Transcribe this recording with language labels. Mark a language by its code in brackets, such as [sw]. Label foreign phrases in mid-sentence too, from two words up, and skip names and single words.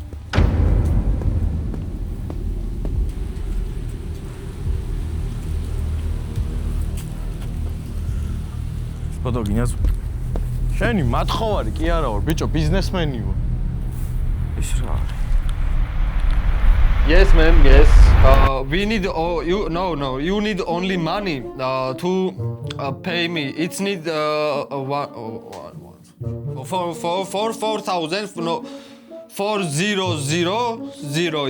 [ka] Ფოტო გინას? შენი მათხოვარი კი არა ვარ, ბიჭო, ბიზნესმენი ვარ. ის რა არის? [en] Yes, ma'am. Yes. We need. You need only money to pay me. It's need for 4,000. No, 4,000.